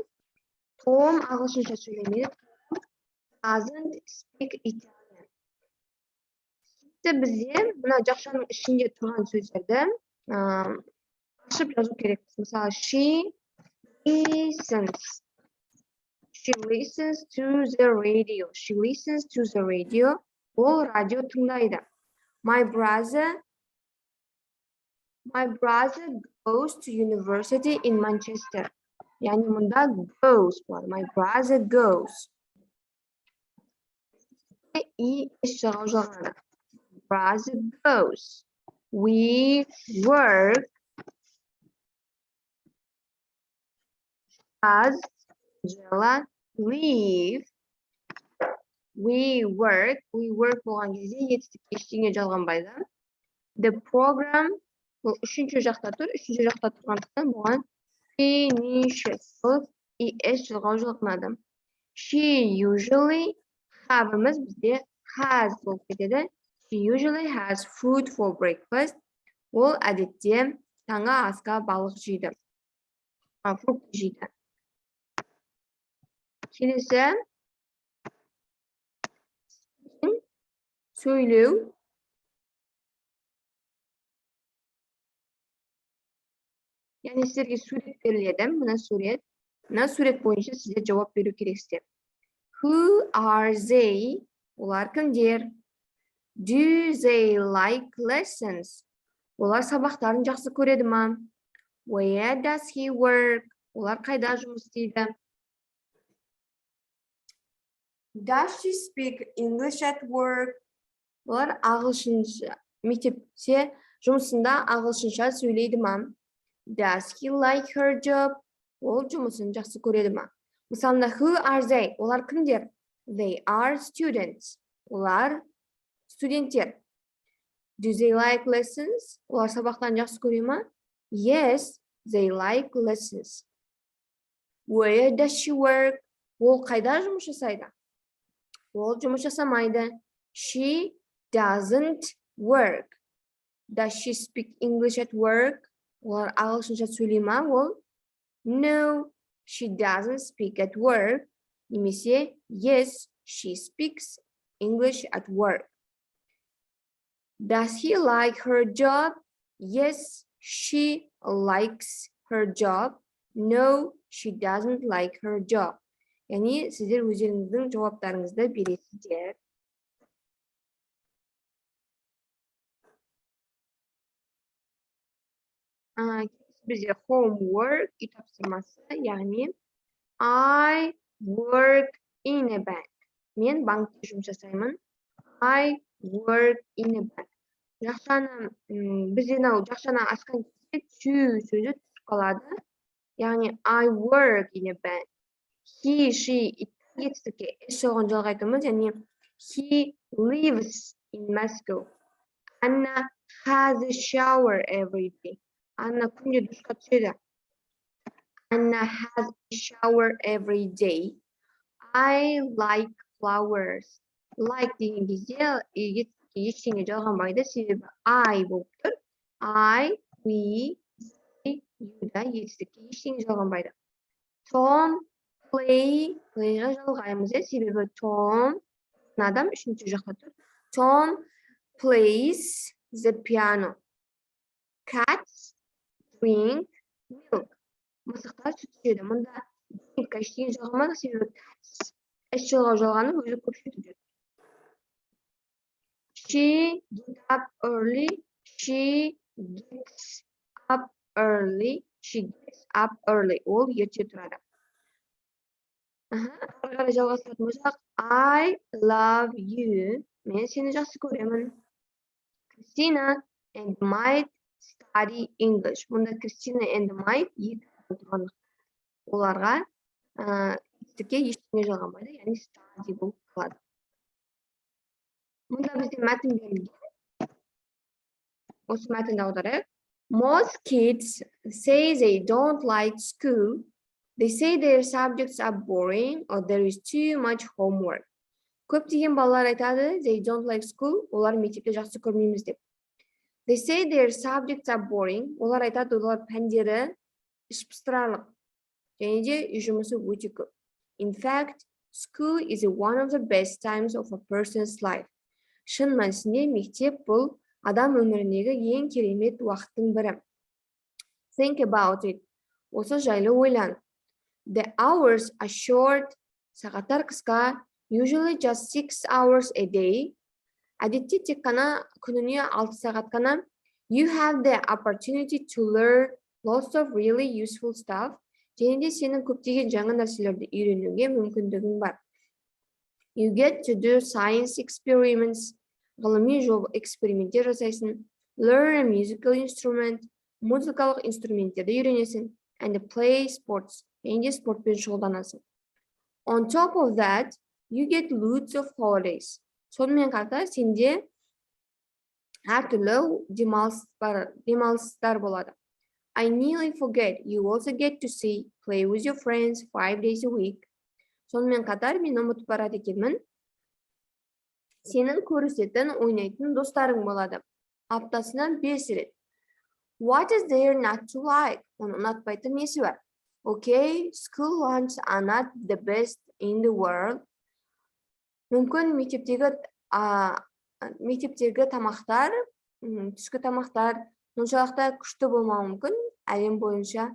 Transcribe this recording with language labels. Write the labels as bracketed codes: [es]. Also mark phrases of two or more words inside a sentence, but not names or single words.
[kk] Tom ағылшынша сөйлемейді. [en] Doesn't speak Italian. [kk] Бізде мына жақшаның ішінде тұрған сөздерді ашып жазу керекпіз. Мысалы, [en] she listens. She listens to the radio. She listens to the radio. [kk] Ол радио тыңдайды. [en] My brother goes to university in Manchester. [kk] Яғни мұнда goes бар. [en] My brother goes. [kk] И жалғау жалғанады. [en] Brother goes. We work. As live. We work [kk] болған кезде етістік ештеңе жалғанбайды. [en] The program [kk] бұл үшінші жақта тұр. Үшінші жақта тұрғандықтан болған finishes. Бұл es жалғау жалғанады. [en] She usually [kk] have'ымыз бізде has болып кетеді. [en] She usually has food for breakfast. [kk] Ол әдетте таңғы асқа балық жейді. Фрукт жейді. Келесі сөйлеу. Яғни сіздерге сурет беріледі. Мына сурет. Мына сурет бойынша сіздер жауап беру керексіздер. [en] Who are they? [kk] Олар кімдер? [en] Do they like lessons? [kk] Олар сабақтарын жақсы көреді ма? [en] Where does he work? [kk] Олар қайда жұмыс істейді? [en] Does she speak English at work? [kk] Олар ағылшынша мектепте жұмысында ағылшынша сөйлейді ма? [en] Does he like her job? [kk] Ол жұмысын жақсы көреді ма? Мысалында [en] who are they? [kk] Олар кімдер? [en] They are students. [kk] Олар студенттер. [en] Do they like lessons? [kk] Олар сабақтан жақсы көре ма? [en] Yes, they like lessons. Where does she work? [kk] Ол қайда жұмыс жасайды? Ол жұмыс жасамайды. [en] She doesn't work. Does she speak English at work? [kk] Олар ағылшынша сөйлей ма? [en] Ол no, she doesn't speak at work. Немесе yes, she speaks English at work. Does he like her job? Yes, she likes her job. No, she doesn't like her job. [kk] Яғни сіздер өздеріңіздің жауаптарыңызды бересіздер. Бізде homework үй тапсырмасы, яғни [en] I work in a bank. [kk] Мен банкте жұмыс жасаймын. [en] I work in a bank. [kk] Жақшаны, бізде жақшаны асқан кезде to сөзі түсіп қалады. [en] Яғни I work in a bank. He, she, [kk] етістікке S соған жалғайтымыз, яғни [en] he lives in Moscow. Anna has a shower every day. [kk] Anna күнде душқа түседі. [en] Anna has a shower every day. I like flowers. [kk] Like деген кезде ештеңе жалғанбайды, себебі I болып тұр. [en] I, we, they, you [kk] да етістікке ештеңе жалғанбайды. Tom play-ға жалғаймыз, себебі Tom адам үшінші жақта тұр. [en] Tom plays the piano. Cats drink milk. [kk] Мысықтар сүт ішеді. Мұнда drinkқа ештеңе жалғамады, себебі cats іш жалғаны өзі көпшілік жүреді. [en] She gets up early. She gets up early. She gets up early. [kk] Ол ерте тұрады. Ары қарай жалғастыратын болсақ, [en] I love you. [kk] Мен сені жақсы көремін. [en] Christina and might study English. [kk] Мұнда [en] Christina and might [kk] екі тұрғандық. Оларға етістікке ештеңе жалғанбайды, яғни study болып қалады. Мұнда бізде мәтін берілген. Осы мәтінді аударайық. [en] Most kids say they don't like school. They say their subjects are boring or there is too much homework. [kk] Көптеген балалар айтады, [en] they don't like school. [kk] Олар мектепте жақсы көрмейміз деп. [en] They say their subjects are boring. [kk] Олар айтады, олар пәндері ішпыстырарлық. Және де үй жұмысы өте көп. [en] In fact, school is one of the best times of a person's life. [kk] Шын мәнісінде мектеп бұл адам өміріндегі ең керемет уақыттың бірі. [en] Think about it. [kk] Осы жайлы ойлан. [en] The hours are short. [kk] Сағаттар қысқа. [en] Usually just 6 hours a day. [kk] Әдетте тек қана күніне 6 сағат қана. [en] You have the opportunity to learn lots of really useful stuff. [kk] Және де сенің көптеген жаңа нәрселерді үйренуге мүмкіндігің бар. [en] You get to do science experiments. [kk] Ғылыми эксперименттер жасайсың. [en] Learn a musical instrument. [kk] Музыкалық инструменттерді үйренесің. [en] And play sports. [kk] Және де спортпен шұғылданасың. [en] On top of that, you get loads of holidays. [kk] Сонымен қатар сенде әртүрлі демалыстар болады. [en] I nearly forget. You also get to play with your friends 5 days a week. [kk] Сонымен қатар мен ұмытып барады екенмін. Сенің көрісетін, ойнайтын достарың болады. Аптасынан 5 рет. [en] What is there not to like? [kk] Оны ұнатпайтын несі бар? [en] Okay, school lunch are not the best in the world. [kk] Мүмкін мектептегі тамақтар, түскі тамақтар мұншалықта күшті болмауы мүмкін әлем бойынша.